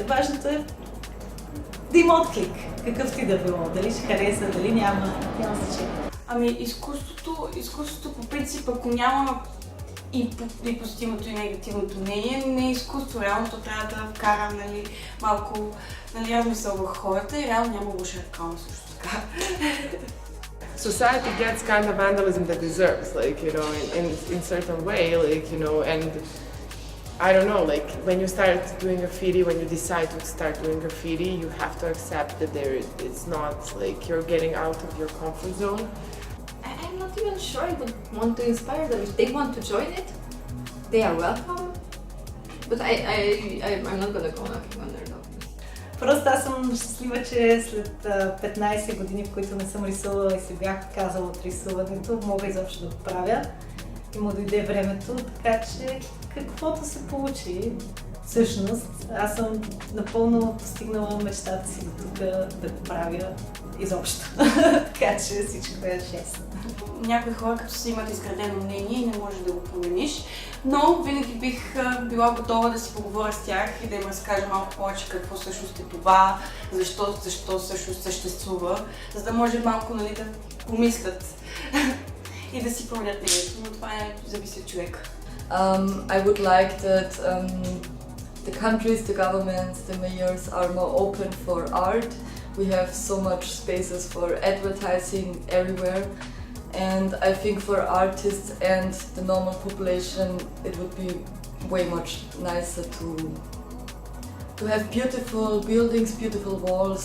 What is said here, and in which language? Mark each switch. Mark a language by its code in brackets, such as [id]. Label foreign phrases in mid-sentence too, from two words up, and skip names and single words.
[bg] Важното е да има отклик, какъвто и да било, дали ще хареса, дали няма значение. Ами изкуството по принцип, ако няма и позитивното и негативното мнение, не е изкуство. Реално то трябва да вкара малко размисъл в хората и реално няма лоша реклама също така. [en] Society gets kind of vandalism that deserves, like, in certain way, like, and I don't know, like, when you start doing graffiti, when you decide to start doing graffiti, you have to accept that it's not, like, you're getting out of your comfort zone. I'm not even sure I would want to inspire them. If they want to join it, they are welcome, but I'm not gonna go knocking on their door. [bg] Просто аз съм щастлива, че след 15 години, в които не съм рисувала и се бях отказала от рисуването, мога изобщо да го правя. И му дойде времето, така че каквото се получи, всъщност, аз съм напълно постигнала мечтата си до тук да го правя изобщо. Така че всичко е честно. Някои хора като си имат изградено мнение и не можеш да го промениш, но винаги бих била готова да си поговоря с тях и да им разкажа малко повече какво всъщност е това, защо всъщност съществува, за да може малко да помислят и да си променят мнението, но това зависи от човека. [en] I would like that the countries, the governments, the mayors are more open for art. We have so much spaces for advertising everywhere. And I think for artists and the normal population, it would be way much nicer to have beautiful buildings, beautiful walls.